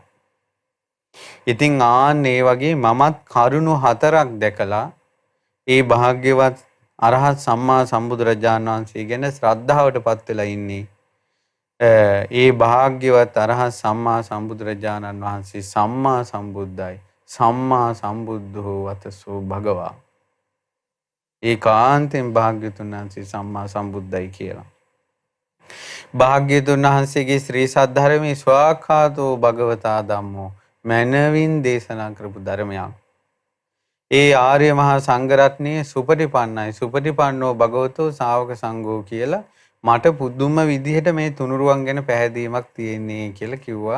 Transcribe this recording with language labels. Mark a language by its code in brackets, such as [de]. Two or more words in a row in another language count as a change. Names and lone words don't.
[si] ඉතින් ආන් ඒ වගේ මමත් කරුණු 4ක් දැකලා ඒ භාග්‍යවත් අරහත් සම්මා සම්බුදුරජාණන් වහන්සේ ගැන ශ්‍රද්ධාවට පත් වෙලා ඉන්නේ. ඒ භාග්‍යවත් අරහත් සම්මා සම්බුදුරජාණන් වහන්සේ සම්මා සම්බුද්ධයි. [pi] සම්මා සම්බුද්ධෝ වතසෝ භගවා. [si] ඒකාන්තයෙන් භාග්‍යතුන් වහන්සේ සම්මා සම්බුද්ධයි කියලා. භාග්‍යතුන් වහන්සේගේ ශ්‍රී සද්ධර්මයේ [pi] ස්වාඛාතෝ භගවතා ධම්මෝ [si] මනවින් දේශනා කරපු ධර්මයක්. ඒ ආර්ය මහා සංඝරත්නයේ සුපටිපන්නයි [pi] සුපටිපන්නෝ භගවතෝ ශාවක සංඝෝ [si] කියලා මට පුදුම විදිහට මේ තුනුරුවන් ගැන පැහැදීමක් තියෙන්නේ කියලා කිව්වා.